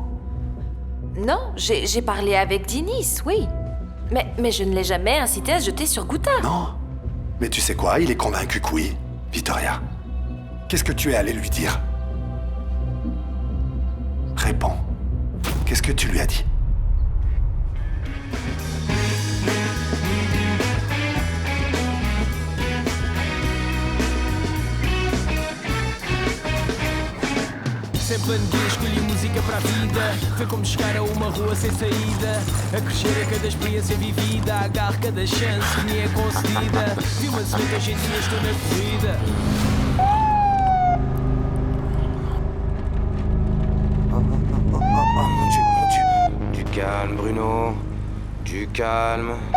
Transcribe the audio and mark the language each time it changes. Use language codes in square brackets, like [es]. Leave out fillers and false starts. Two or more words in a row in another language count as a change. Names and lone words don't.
[fr] Non, j'ai parlé avec Dinis, oui. Mais je ne l'ai jamais incité à se jeter sur Guta. Non. Mais tu sais quoi, il est convaincu que oui, Victoria. Qu'est-ce que tu es allé lui dire? Réponds. Qu'est-ce que tu lui as dit? [pt] Sempre neguei, escolhi música para a vida. Foi como chegar a uma rua sem saída. A crescer a cada experiência vivida. Agarro cada chance que me é concedida. Vi uma semente, hoje em dia estou na corrida. [fr] Oh mon Dieu. Du calme, Bruno. Du calme.